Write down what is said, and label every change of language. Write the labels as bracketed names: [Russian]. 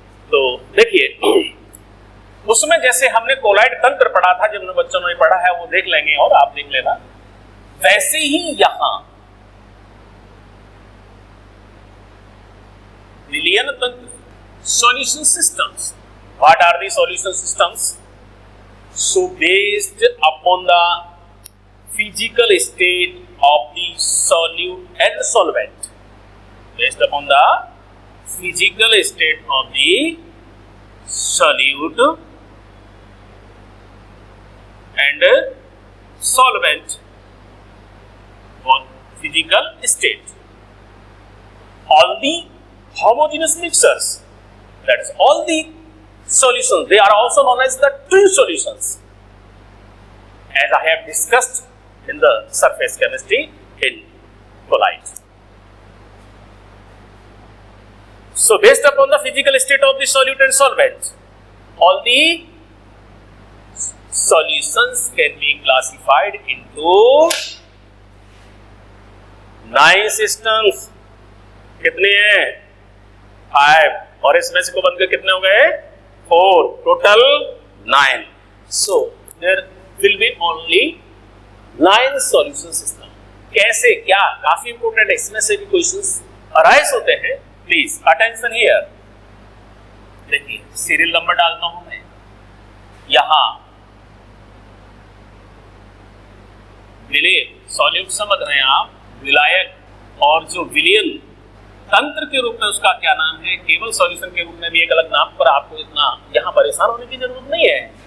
[Hindi] तो देखिए, उसमें जैसे हमने कोलॉइड तंत्र पढ़ा था, जब बच्चों ने पढ़ा है वो देख लेंगे और आप देख लेना, वैसे ही यहां विलयन तंत्र, [English] solution systems. What are the solution systems? So based upon the physical state of the solute and solvent. Based upon the physical state of the solute and solvent, or physical state. All the homogeneous mixtures, that is all the solutions, they are also known as the twin solutions, as I have discussed in the surface chemistry in colloid. So based upon the physical state of the solute and solvent, all the solutions can be classified into 9 systems. [Hindi] कितने हैं? 5, और इसमें से को बनकर कितने हो गए? 4, total 9. [English] So there will be only 9 solution system. [Hindi] कैसे, क्या? काफी इंपोर्टेंट, इसमें से भी क्वेश्चंस अराइज होते हैं। [English] Please attention here. [Hindi] देखिए, सीरियल नंबर डालता हूं मैं यहां। विलय सॉल्यूट समझ रहे हैं आप, विलायक, और जो विलयन तंत्र के रूप में उसका क्या नाम है, केवल सॉल्यूशन के रूप में भी एक अलग नाम, पर आपको इतना यहां परेशान होने की जरूरत नहीं है।